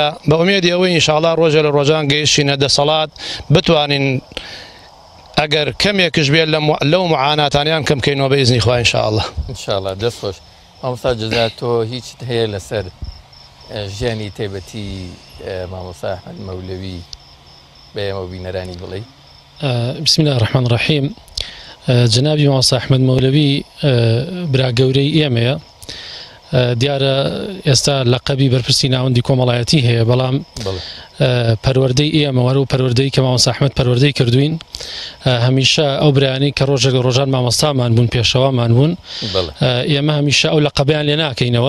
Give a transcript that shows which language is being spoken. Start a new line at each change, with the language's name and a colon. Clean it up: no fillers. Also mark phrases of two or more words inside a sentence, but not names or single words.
Central Kurdish: بە ئومێدی ئەوەی ئینشاءڵڵا ڕۆژێ لە ڕۆژان گەیشتینە دەسەڵات بتوانین ئەگەر کەمێکش بێت لەو معاناتانیان کەم بکەینەوە بە ئیزنی خوا ئینشاءڵڵا. ئینشاءڵڵا دەست خۆش. مامۆستا جەزا تۆ هیچت هەیە لەسەر ژیانی تایبەتی مامۆستا ئەحمەد مەولەوی بە ئێمە بینەرانی بڵێ؟
Arabic: بسم الله الرحمن الرحیم.
Central Kurdish: جنابی مامۆستا ئەحمەد مەولەوی برا گەورەی ئێمەیە. دیارە ئێستا لەقەبی بەرپرسی ناوەندی کۆمەڵایەتی هەیە بەڵام پەروەردەی ئێمە وەرە و پەروەردەی کە مامۆستا ئەحمەد پەروەردەی کردوین هەمیشە ئەو برایانەی کە ڕۆژێک لە ڕۆژان مامۆستامان بوون پێشەوامان بوون ئێمە هەمیشە ئەو لەقەبیان لێ ناکەینەوە.